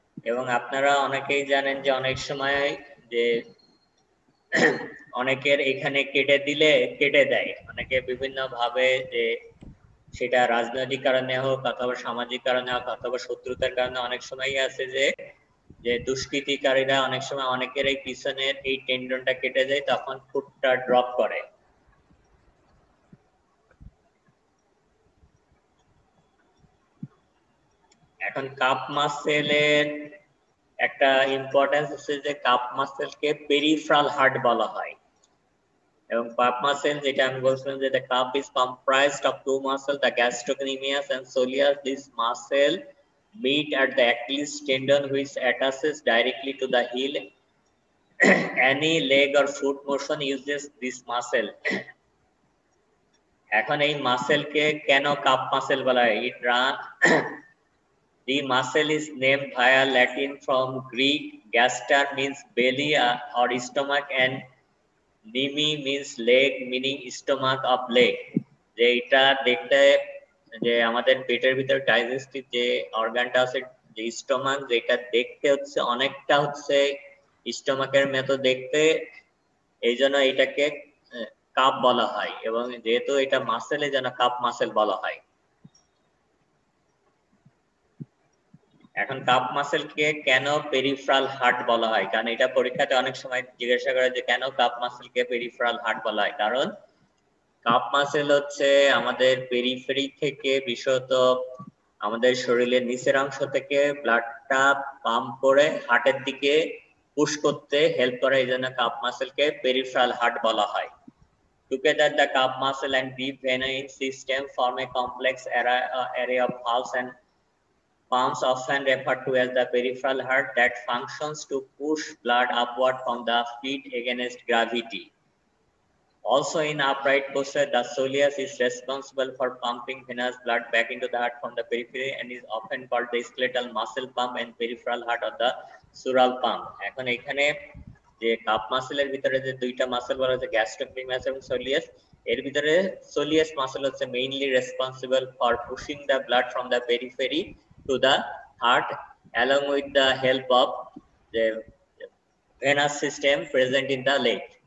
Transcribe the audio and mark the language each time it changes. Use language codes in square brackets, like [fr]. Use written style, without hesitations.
[bn] এবং আপনারা অনেকেই জানেন যে অনেক সময় যে অনেকের এখানে কেটে দিলে কেটে দেয়, অনেকে বিভিন্ন ভাবে, যে সেটা রাজনৈতিক কারণে হোক অথবা সামাজিক কারণে হোক অথবা শত্রুতার কারণে, অনেক সময় আছে যে যে দুষ্কৃতিকারীরা অনেক সময় অনেকের এই পিছনের এই টেন্ডনটা কেটে যায়, তখন ফুটটা ড্রপ করে। এখন কাপ মাসেলের একটা ইম্পর্টেন্স হচ্ছে যে কাপ মাসেলকে পেরিফেরাল হার্ট বলা হয়। এবং কাপ মাসেল যেটা আমি বলছিলাম যে [en] the cup is comprised of two muscles, the gastrocnemius and soleus. This muscle meet at the Achilles tendon which attaches directly to the heel. Any leg or foot motion uses this muscle. [bn] এখন এই মাসেলকে কেন calf muscle বলা হয়? [en] The muscle is named via Latin from Greek. Gaster means belly or stomach and kneme means leg meaning stomach of leg. [bn] যে এটা দেখতে যে আমাদের পেটের ভিতরে ডাইজেস্টিভ যে অর্গানটা আছে যে স্টোমাক, যেটা দেখতে হচ্ছে অনেকটা হচ্ছে স্টোমাকের মতো দেখতে, এই জন্য এটাকে কাপ বলা হয়, এবং যেহেতু এটা মাসেল এই জন্য কাপ মাসেল বলা হয়। এখন কাপ মাসেলকে কেন পেরিফেরাল হার্ট বলা হয়? কারণ এটা পরীক্ষাতে অনেক সময় জিজ্ঞাসা করে যে কেন কাপ মাসেলকে পেরিফেরাল হার্ট বলা হয়। কারণ কাপ মাসেল হচ্ছে আমাদের পেরিফেরি থেকে বিশেষত আমাদের শরীরের নিচের অংশ থেকে ব্লাডটা পাম্প করে হার্টের দিকে পুশ করতে হেল্প করে, এই জন্য কাপ মাসেলকে পেরিফেরাল হার্ট বলা হয়। [en] Together, the calf muscle and deep vein system form a complex array of valves and pumps, often referred to as the peripheral heart, that functions to push blood upward from the feet against gravity. Also, in upright posture, the soleus is responsible for pumping venous blood back into the heart from the periphery and is often called the skeletal muscle pump and peripheral heart or the sural pump. [bn] এখন এখানে যে cup মাসেলের ভিতরে যে দুইটা muscle বলা হচ্ছে গ্যাস্ট্রোক্লিমাস এবং soleus, এর ভিতরে সোলিয়াস মাসেল হচ্ছে [en] Mainly responsible for pushing the blood from the periphery to the heart along with the help of the venous system present in the leg.